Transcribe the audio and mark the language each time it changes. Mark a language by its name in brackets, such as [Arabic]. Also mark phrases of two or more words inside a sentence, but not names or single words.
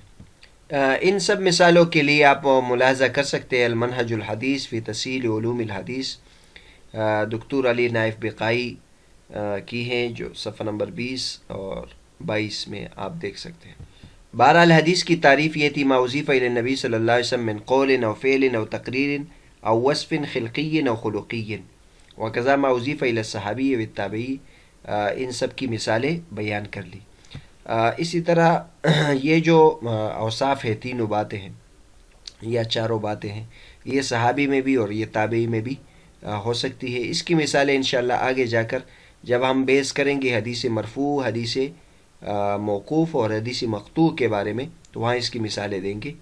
[Urdu] ان سب مثالوں کے لیے آپ ملاحظہ کر سکتے ہیں المنہج الحدیث فی تسہیل علوم الحدیث، دکتور علی نائف بقائی کی ہیں، جو صفحہ نمبر 20 اور 22 میں آپ دیکھ سکتے ہیں. بہرحال حدیث کی تعریف یہ تھی: [Arabic] ما اضیف الی النبی صلی اللہ علیہ وسلم من قول او فعل او تقریر او وصف خلقی او خلقی وکذا ما اضیف الی الصحابی والتابعی. [Urdu] ان سب کی مثالیں بیان کر لی. اسی طرح یہ جو اوصاف ہے، تینوں باتیں ہیں یا چاروں باتیں ہیں، یہ صحابی میں بھی اور یہ تابعی میں بھی ہو سکتی ہے. اس کی مثالیں انشاءاللہ آگے جا کر جب ہم بیس کریں گے حدیث مرفوع، حدیث موقوف اور حدیث مقطوع کے بارے میں، تو وہاں اس کی مثالیں دیں گے.